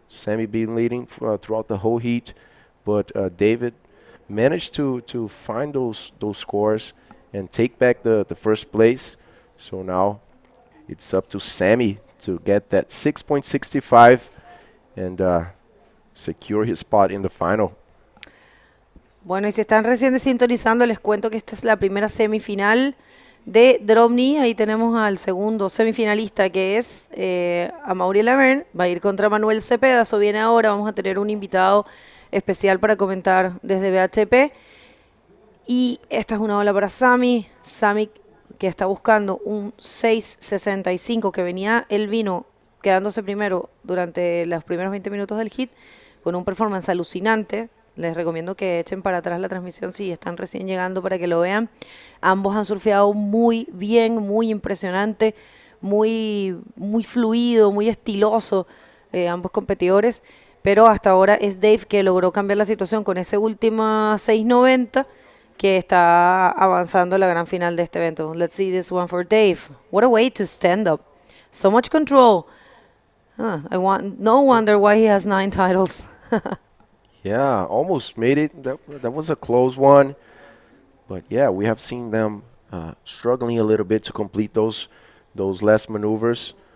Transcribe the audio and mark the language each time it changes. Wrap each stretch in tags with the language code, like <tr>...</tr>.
<en>Sammy been leading throughout the whole heat, but David managed to find those scores and take back the first place. So now it's up to Sammy to get that 6.65 and secure his spot in the final.</en> <es>Bueno, y si están recién sintonizando, les cuento que esta es la primera semifinal de drop knee. Ahí tenemos al segundo semifinalista, que es Amaury Laverne. Va a ir contra Manuel Cepeda. Eso viene ahora. Vamos a tener un invitado especial para comentar desde BHP. Y esta es una ola para Sammy. Sammy, que está buscando un 6.65, que él vino quedándose primero durante los primeros 20 minutos del hit, con un performance alucinante. Les recomiendo que echen para atrás la transmisión si están recién llegando para que lo vean. Ambos han surfeado muy bien, muy impresionante, muy fluido, muy estiloso, ambos competidores. Pero hasta ahora es Dave que logró cambiar la situación con ese último 6.90, que está avanzando a la gran final de este evento.</es> <en>Let's see this one for Dave. What a way to stand up. So much control. No wonder why he has 9 titles. Yeah, almost made it. That was a close one. But yeah, we have seen them struggling a little bit to complete those last maneuvers.</en>